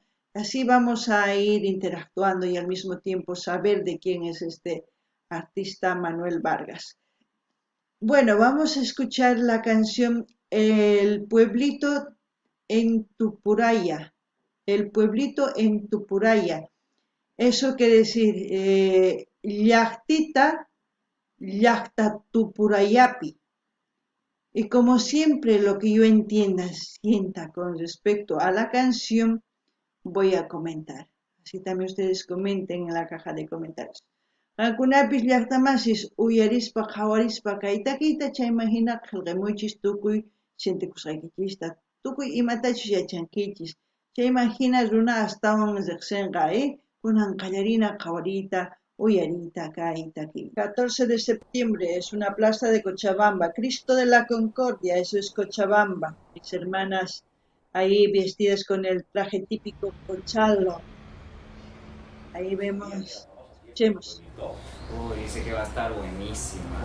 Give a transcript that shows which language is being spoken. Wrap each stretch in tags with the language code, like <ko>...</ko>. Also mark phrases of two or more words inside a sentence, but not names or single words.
<es>Así vamos a ir interactuando y al mismo tiempo saber de quién es este artista Manuel Vargas. Bueno, vamos a escuchar la canción El pueblito en Tupuraya. El pueblito en Tupuraya. Eso quiere decir</es> <qu>llaqtita, llaqta Tupurayapi.</qu> <es>Y como siempre lo que yo sienta con respecto a la canción, voy a comentar. Así también ustedes comenten en la caja de comentarios.</es> <qu>Qankunapis llaqtamasis uyarispa qhawarispa kay takiyta chayman qillqamuychis tukuy sentikusqaykichista tukuy imatachus yachankichis chayman hina runa astawan riqsinqa kunan qallarina qhawariyta uyariyta kay takiy.</qu> <es>14 de septiembre es una plaza de Cochabamba, Cristo de la Concordia, eso es Cochabamba. Mis hermanas ahí vestidas con el traje típico cochalo. Ahí vemos. Escuchemos. Uy, dice que va a estar buenísima.</es>